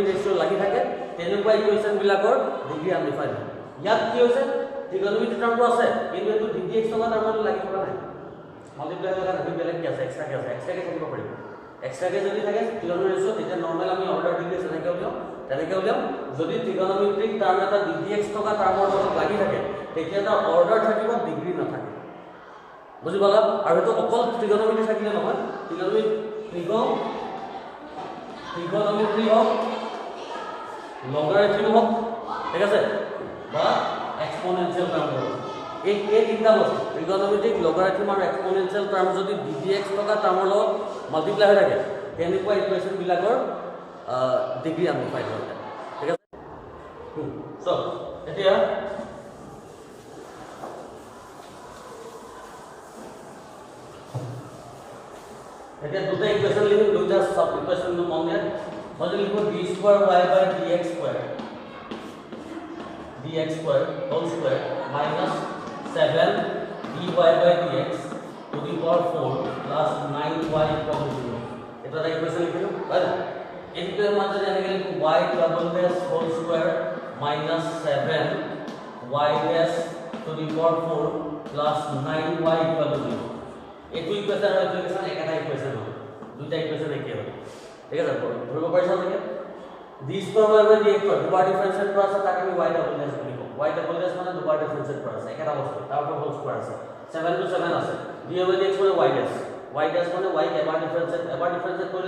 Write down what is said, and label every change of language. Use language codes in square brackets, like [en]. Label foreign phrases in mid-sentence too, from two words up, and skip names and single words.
[as] ৰেশিও লাগি থাকে তেনেকুৱা ইকুৱেচন বিলাকৰ ডিগ্ৰী আনডিফাইন্ড হয় ইয়াত কি হৈছে ত্ৰিকোণমিতিক টাৰ্মটো আছে কিন্তু এটো ddx থকা টাৰ্মৰ লগত লাগি থকা নাই মাল্টিপ্লাই কৰা দুই বেলেগ কি আছে এক্সট্ৰা থাকিব পাৰিব এক্সট্ৰাকে যদি থাকে ত্ৰিকোণমিতিক ৰেশিও তেতিয়া নরমাল আমি অৰ্ডাৰ ডিগ্ৰী তেনেকে উলিয়াম যদি ত্ৰিকোণমিতিক টাৰ্ম এটা ddx থকা টাৰ্মৰ লগত লাগি থাকে তেতিয়া এটা অৰ্ডাৰ থাকিব ডিগ্ৰী নাথাকে বুজি পালা আৰু এটো অকল ত্ৰিকোণমিতি থাকিলে নহয় [bn] ত্রিকোণমিতি হোক লগারিথম হোক ঠিক আছে বা এক্সপোনেনশিয়াল টার্ম হোক [as] এই তিনটা বস্তু ত্রিকোণমিতিক লগারিথম আৰু এক্সপোনেনশিয়াল টার্ম যদি ddx থকা টাৰ্মৰ লগত মাল্টিপ্লাই হৈ থাকে তেনেকুৱা ইকুৱেচন বিলাকৰ ডিগ্ৰী আনডিফাইন্ড হৈ যায় ঠিক আছে সো এতিয়া [bn] এটা দুটা ইকুয়েশন লিখো দুটা [en] sub equation [bn] নো মনে মনে লিখো [en] d square y by dx square whole square minus 7 dy by dx to the power 4 plus 9y equal to 0 [bn] এটা একটা ইকুয়েশন লিখো তাই না এর মধ্যে জানা গেল [en] y double dash whole square minus 7 y dash to the power 4 plus 9y equal to 0 [bn] একই ইকুয়েশন আর ইকুয়েশন একটা ইকুয়েশন হবে দুইটা ইকুয়েশন একই হবে ঠিক আছে ধরব পাইছো নাকি [en] d square y by dx [bn] দুবার ডিফারেন্সিয়েট করা আছে তাকে আমি [en] y double dash [bn] লিখব [en] y double dash [bn] মানে দুবার ডিফারেন্সিয়েট করা আছে একটা অবস্থা তারপর [en] whole square [bn] আছে 7 to 7 আছে [en] d by dx [bn] মানে [en] y dash [bn] মানে y এবার ডিফারেন্সিয়েট করলে